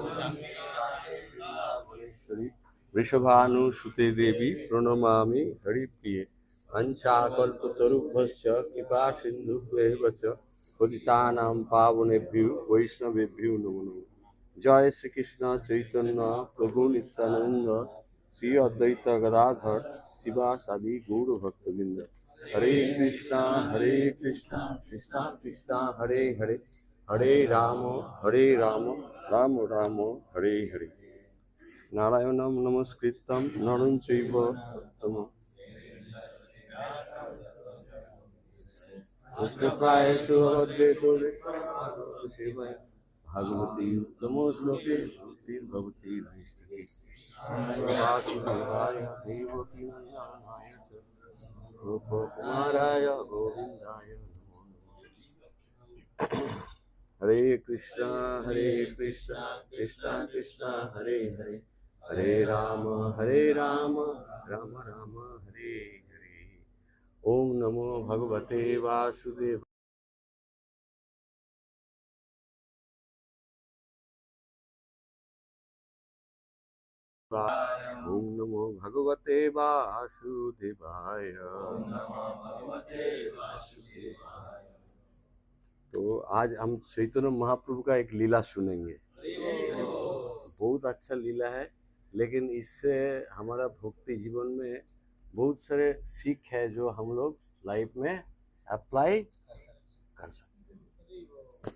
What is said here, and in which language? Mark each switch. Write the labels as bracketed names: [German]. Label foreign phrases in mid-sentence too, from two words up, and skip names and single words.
[Sanskrit] श्री वृषभानुसुते देवी प्रणमामि हरिप्रिये पंचाकल्पतरुभ्यश्च कृपा सिन्धुभ्येव च पतितानां पावनेभ्यो वैष्णवेभ्यो नमो नमः। जय श्री कृष्ण चैतन्य प्रभु नित्यानंद श्री अद्वैत गदाधर शिवासादि गौर भक्तवृंद। हरे कृष्णा कृष्णा कृष्णा हरे हरे, हरे राम राम राम हरे हरे। नारायणं नमस्कृतं नरं चैव नरोत्तमं कृष्णप्रायेषु भद्रेषु सेवया भगवती उत्तमो श्लोके भक्तिर्भवति नैष्ठिके वासुदेवाय देवकी नन्दनाय च गोपकुमाराय गोविन्दाय नमो नमः। हरे कृष्णा कृष्णा कृष्णा हरे हरे, हरे राम राम राम हरे हरे। ओम नमो भगवते वासुदेव। ओम नमो भगवते वासुदेवाय। [Hindi] तो आज हम चैतन्य महाप्रभु का एक लीला सुनेंगे। बहुत अच्छा लीला है, लेकिन इससे हमारा भक्ति जीवन में बहुत सारे सीख है जो हम लोग लाइफ में अप्लाई कर सकते हैं।